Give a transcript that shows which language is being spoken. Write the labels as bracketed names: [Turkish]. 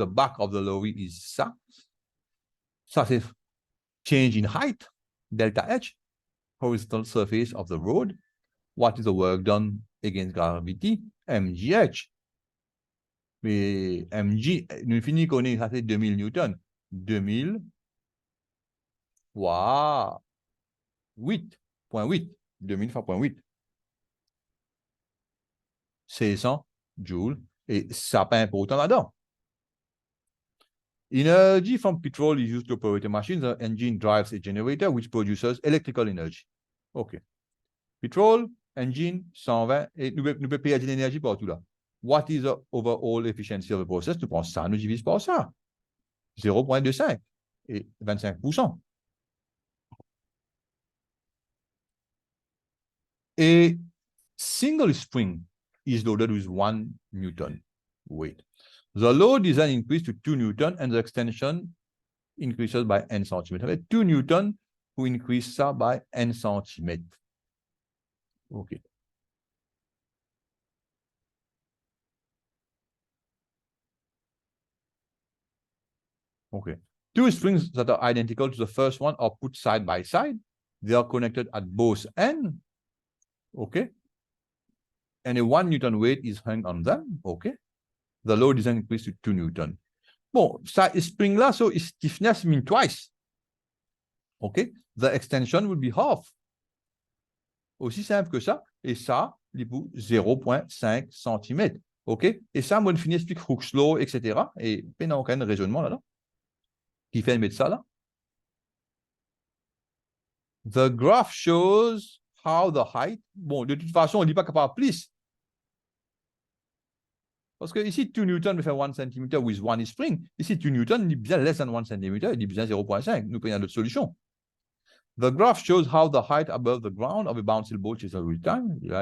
[English] The back of the lorry is ça. [French] Ça, c'est [English] change in height, delta H, horizontal surface of the road. What is the work done against gravity? MGH. [French] Mais MG, nous finissons connaître, ça c'est 2000 newtons. 2000 fois 8.8. 2000 fois 0,8. 600 joules. Et ça n'a pas important là-dedans. [English] Energy from petrol is used to operate a machine. The engine drives a generator which produces electrical energy. OK. Petrol, engine, 120. [French] Et nous pouvons payer de l'énergie partout là. [English] What is the overall efficiency of the process? [French] Nous prenons ça, nous divisons par ça. 0,25 et 25%. [English] A single spring is loaded with 1 Newton weight. The load is then increased to 2 Newton and the extension increases by n centimeters. [French] 2 Newton, vous increase ça by n centimètres. OK. Okay. [English] Two springs that are identical to the first one are put side by side. They are connected at both ends. Okay. And a 1 Newton weight is hung on them. Okay. The load is increased to 2 Newton. [French] Bon, ça spring là, [English] so its stiffness mean twice. Okay. The extension will be half. [French] Aussi simple que ça. Et ça, 0,5 cm. OK? Et ça, moi, je finis explique Hooke's law, etc. Et il n'y a aucun raisonnement là-dedans. Qui fait mettre ça là? [English] The graph shows how the height. [French] Bon, de toute façon, on ne dit pas qu'il n'y a pas plus. Parce que ici, 2 Newton me fait 1 cm [English] with 1 spring. [French] Ici, 2 Newton, il dit bien [English] less than 1 cm, [French] il dit bien 0,5. Nous prenons d'autres solutions. [English] The graph shows how the height above the ground of a bouncy ball changes with time.